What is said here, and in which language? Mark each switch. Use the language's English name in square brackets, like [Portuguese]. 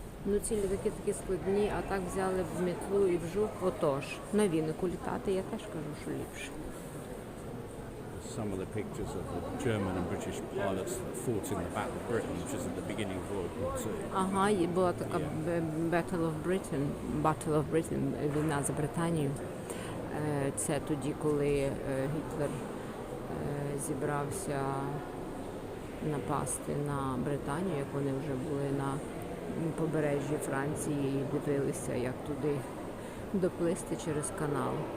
[Ukrainian] Ну ці літаки такі складні, а так взяли в метлу і в жук. Отож, на вінику літати, я теж кажу, що ліпше. [English] Some of the pictures of the German and British pilots that fought in the Battle of Britain, which was at the beginning of World War II. [Ukrainian] Ага, і була така Battle of Britain, війна за Британію. Це тоді, коли Гітлер зібрався напасти на Британію, як вони вже були на побережжі Франції і дивилися, як туди доплисти через канал.